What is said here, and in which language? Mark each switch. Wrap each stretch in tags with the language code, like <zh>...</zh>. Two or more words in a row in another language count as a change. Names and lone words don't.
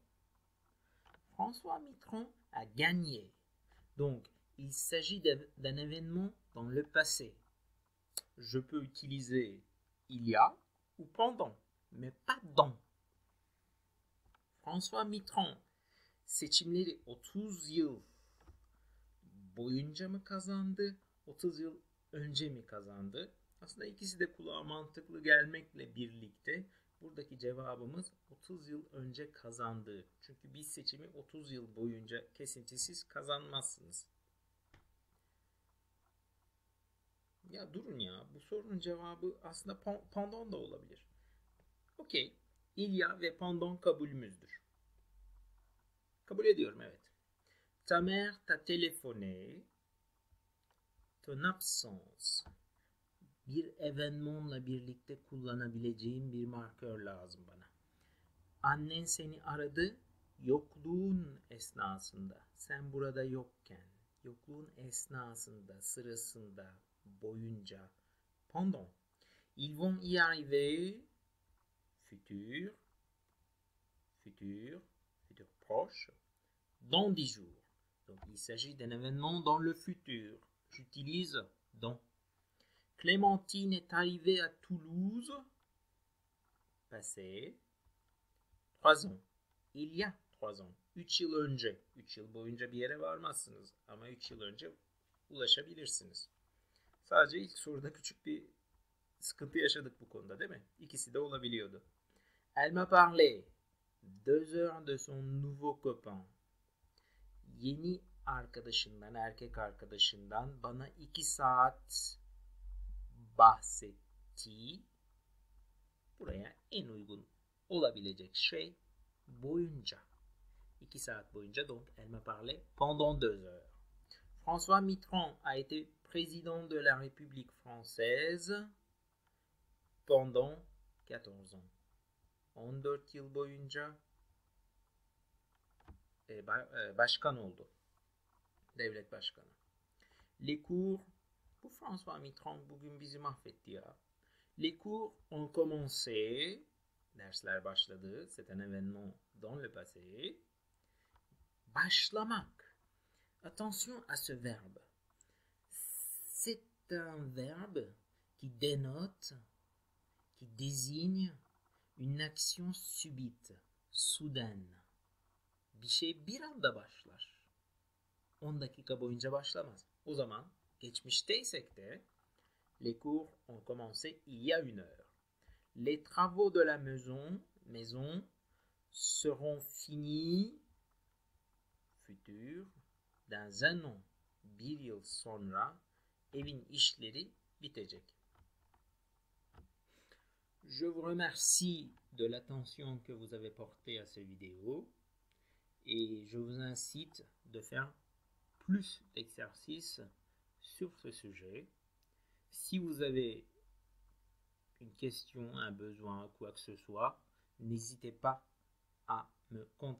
<fr>François Mitterrand a gagné. Donc, il s'agit d'un événement dans le passé. Je peux utiliser il y a ou pendant, mais pas dans.</fr> <tr>François Mitterrand seçimleri 30 yıl boyunca mı kazandı, 30 yıl önce mi kazandı? Aslında ikisi de kulağa mantıklı gelmekle birlikte buradaki cevabımız 30 yıl önce kazandı. Çünkü bir seçimi 30 yıl boyunca kesintisiz kazanmazsınız. Ya durun ya, bu sorunun cevabı aslında pendant da olabilir. Okey,</tr> <fr>il y a</fr> <tr>ve pendant kabulümüzdür. Kabul ediyorum, evet.</tr> <fr>Ta mère t'a téléphoné, ton absence.</fr> <tr>Bir evenementla birlikte kullanabileceğim bir markör lazım bana. Annen seni aradı, yokluğun esnasında. Sen burada yokken, yokluğun esnasında, sırasında, boyunca.</tr> <fr>Pendant. Ils vont y arriver, futur, futur, futur proche, dans 10 jours. Donc il s'agit d'un événement dans le futur. J'utilise dans. Clémentine est arrivée à Toulouse, passé, 3 ans. Il y a 3 ans.</fr> <tr>3 yıl önce. 3 yıl boyunca bir yere varmazsınız. Ama 3 yıl önce ulaşabilirsiniz. Sadece ilk soruda küçük bir sıkıntı yaşadık bu konuda değil mi? İkisi de olabiliyordu.</tr> <fr>Elle m'a parlé 2 heures de son nouveau copain.</fr> <tr>Yeni arkadaşından, erkek arkadaşından bana 2 saat bahsetti. Buraya en uygun olabilecek şey boyunca. 2 saat boyunca,</tr> <fr>donc elle m'a parlé pendant 2 heures. François Mitterrand a été président de la République française pendant 14 ans.</fr> <tr>14 yıl boyunca başkan oldu. Devlet başkanı.</tr> <fr>Les cours,</fr> <tr>bu François Mitterrand bugün bizi mahvetti ya.</tr> <fr>Les cours ont commencé,</fr> <tr>dersler başladı,</tr> <fr>c'est un événement dans le passé. Başlamak. Attention à ce verbe. C'est un verbe qui dénote, qui désigne une action subite, soudaine.</fr> <tr>Bir şey bir anda başlar. 10 dakika boyunca başlamaz. O zaman geçmişteysek de</tr> <fr>les cours ont commencé il y a 1 heure. Les travaux de la maison seront finis, futur, dans 1 an.</fr> <tr>bir yıl sonra evin işleri bitecek.</tr> <fr>Je vous remercie de l'attention que vous avez portée à cette vidéo et je vous incite de faire plus d'exercices sur ce sujet. Si vous avez une question, un besoin, quoi que ce soit, n'hésitez pas à me contacter.</fr>